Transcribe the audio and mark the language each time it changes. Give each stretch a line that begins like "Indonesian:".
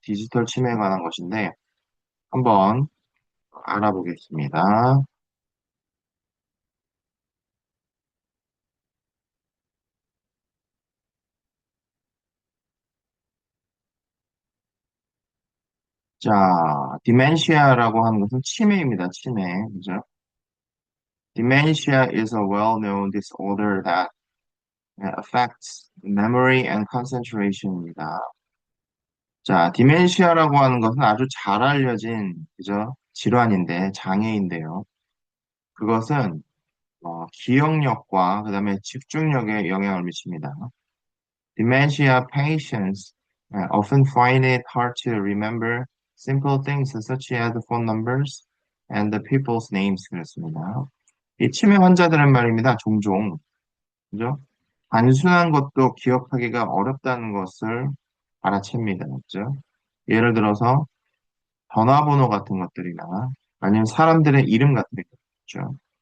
Korean: 디지털 침해에 관한 것인데, 한번 알아보겠습니다. 자, 디멘시아라고 하는 것은 치매입니다. 치매. 그죠?
English: Dementia is a well-known disorder that affects memory and concentration입니다.
Korean: 자, 디멘시아라고 하는 것은 아주 잘 알려진, 그죠? 질환인데, 장애인데요. 그것은, 기억력과 그다음에 집중력에 영향을 미칩니다.
English: Dementia patients often find it hard to remember simple things such as phone numbers and the people's names.
Korean: 그렇습니다. 이 치매 환자들은 말입니다. 종종, 그죠? 단순한 것도 기억하기가 어렵다는 것을 알아챕니다. 그죠? 예를 들어서, 전화번호 같은 것들이나 아니면 사람들의 이름 같은 것죠.